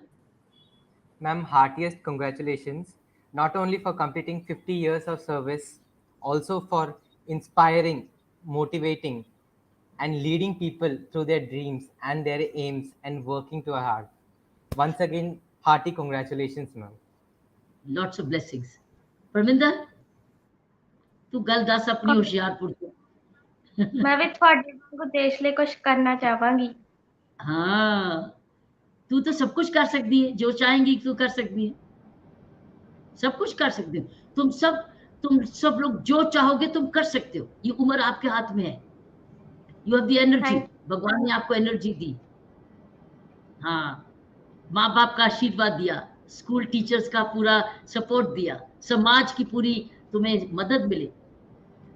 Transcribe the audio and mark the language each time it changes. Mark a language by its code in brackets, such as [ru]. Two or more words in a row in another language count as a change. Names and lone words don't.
[en] Ma'am, heartiest congratulations, not only for completing 50 years of service, also for inspiring, motivating, and leading people through their dreams and their aims and working too hard. Once again, hearty congratulations, ma'am. Lots of blessings. Parminder? [pa] ਤੂੰ ਗੱਲ ਦੱਸ ਆਪਣੀ ਹੁਸ਼ਿਆਰਪੁਰ ਤੋਂ [hi] मैं भी [pa] ਤੁਹਾਡੇ ਵਾਂਗੂ ਦੇਸ਼ ਲਈ ਕੁਝ ਕਰਨਾ ਚਾਹਾਂਗੀ। [hi] हाँ, तू तो सब कुछ कर सकती है, जो चाहेंगी तू कर सकती है, सब कुछ कर सकते हो। तुम सब लोग जो चाहोगे तुम कर सकते हो। ये उम्र आपके हाथ में है। [en] you have the energy. [hi] भगवान ने आपको एनर्जी दी। हाँ, माँ बाप का आशीर्वाद दिया, [en] school teachers [hi] का पूरा सपोर्ट दिया, समाज की पूरी तुम्हें मदद मिले।